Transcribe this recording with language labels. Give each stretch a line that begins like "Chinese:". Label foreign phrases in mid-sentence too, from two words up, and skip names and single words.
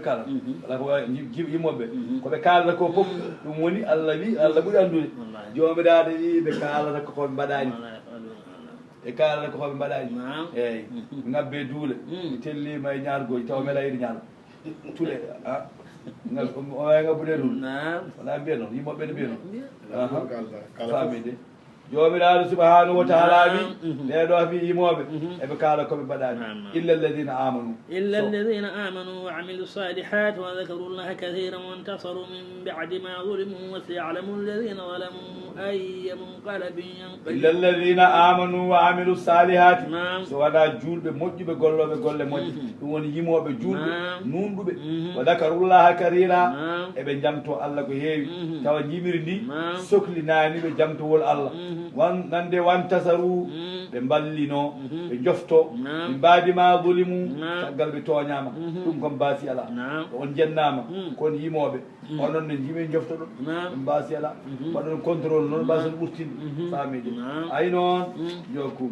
Fula: kalata wala ko yimmoɓe koɓe kalata ko fof ɗum woni allah wi allah ɓuuri andude jomiraɗo wi ɓe kalata ko koɓe mbaɗani ɓe kalata ko koɓe mbaɗani eyyi ɓe ngabbe duule ɓe tellima e ñargoji taw meeɗa yiɗi ñaalo tuule oya ngabbude duule wona mbiya noon yimmoɓe ne mbiya noon famide jomiraɗo
Arabic: سبحانه وتعالى
Fula: wi ɓeɗo wi yimoɓe eɓe kaala koɓe mbaɗani
Arabic: إلا الذين آمنوا إلا الذين آمنوا وعملوا الصالحات وذكروا الله كثيرا وانتصروا من بعد ما ظلموا وسيعلم الذين ظلموا أي منقلب ينقلبون إلا الذين آمنوا وعملوا الصالحات
Fula: so waɗa julɓe moƴƴuɓe golloɓe golle moƴƴe ɗum woni yimoɓe julɓe nunɗuɓe
Arabic: وذكروا الله كثيرا
Fula: eɓe jamto allah ko heewi tawa jimiri ndi sohlinani ɓe jamtowol allah nande wantasaru ɓe ballino ɓe jofto ɓe mbadima zulimu caggal ɓe toñama ɗum kom baasi ala on jennama kon yimoɓe onon ne jimi jofto ɗon ɗum baasi ala waɗon contrôle noon mbason ɓurtinde famide ay noon jokkum